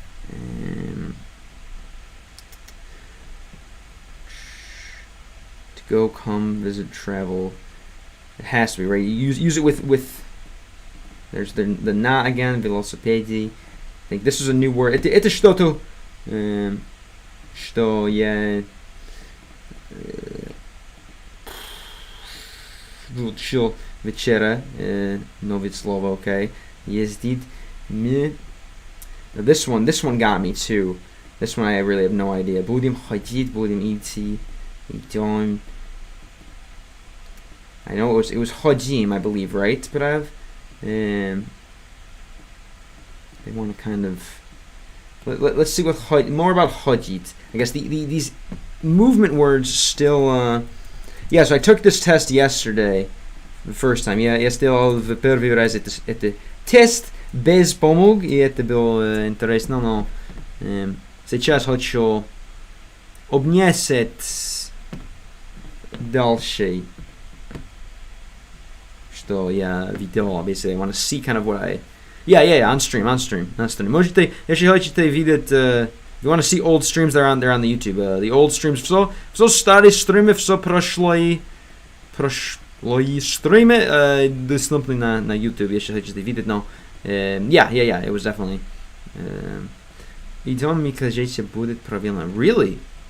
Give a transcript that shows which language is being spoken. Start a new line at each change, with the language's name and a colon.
English: To go, come, visit, travel. It has to be, right? You use it with there's the na again, velocipedi. I think this is a new word.
Russian: Это что-то, что я учил вчера, новое слово, okay.
English: Ездить. This one got me too. This one I really have no idea.
Russian: Будем ходить, будем идти, идем.
English: I know it was ходим, I believe, right? But they want to kind of let's see what more about ходить. I guess these movement words still. Yeah, so I took this test yesterday, the first time.
Russian: Я сделал в первый раз это тест без помог, и это было интересно, но сейчас хочу обнять дальше, что я видел.
English: Basically, I want to see kind of what I. Yeah, on stream.
Russian: Можете, если хотите видеть,
English: if you want to see old streams, they're on the YouTube. The old streams,
Russian: все старые стримы, все прошлые стримы доступны на YouTube, если хотите видеть, но
English: yeah, it was definitely.
Russian: Идем, мне кажется, будет правильно.
English: Really?